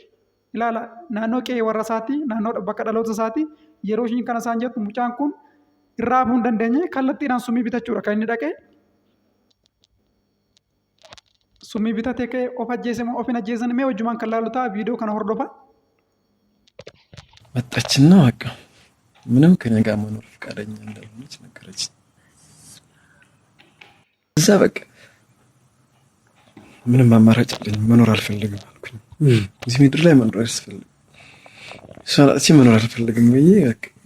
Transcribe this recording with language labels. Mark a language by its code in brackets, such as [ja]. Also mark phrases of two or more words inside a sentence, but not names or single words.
[om] Ilaala naannoo qe'ee warra isaati naannoo bakka dhaloota isaati yeroo ishiin kana isaan jettu mucaan kun irraa hafuu hin dandeenye kallattiidhaan summii bitachuudha kan inni dhaqe. Summii bitatee ka'ee of ajjeese moo of hin ajjeesan mee wajjumaan kan laalu ta'a viidiyoo kana hordofa. [am] መጣችና በቃ ምንም ከኔ ጋር መኖር ፈቃደኛ እንዳልሆነች ነገረች። እዛ በቃ ምንም አማራጭ የለኝም መኖር አልፈልግም አልኩኝ። እዚህ ምድር ላይ መኖር አልፈልግም ሰላቲ መኖር አልፈልግም ብዬ በቃ